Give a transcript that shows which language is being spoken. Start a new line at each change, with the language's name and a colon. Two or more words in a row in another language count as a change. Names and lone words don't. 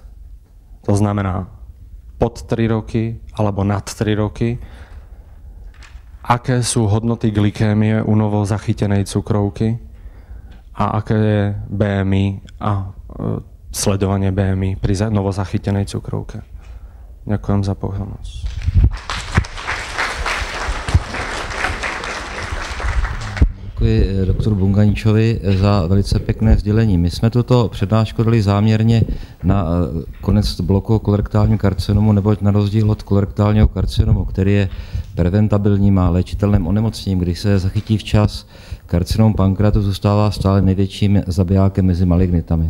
Slovak: To znamená pod 3 roky alebo nad 3 roky, aké sú hodnoty glykémie u novo zachytenej cukrovky a aké je BMI a sledovanie BMI pri novo zachytenej cukrovke. Ďakujem za pozornosť.
Czech: Děkuji doktoru Bunganičovi za velice pěkné sdělení. My jsme tuto přednášku dali záměrně na konec bloku o kolorektálním karcinomu, neboť na rozdíl od kolorektálního karcinomu, který je preventabilním a léčitelným onemocněním, když se zachytí včas, karcinom pankreatu zůstává stále největším zabijákem mezi malignitami.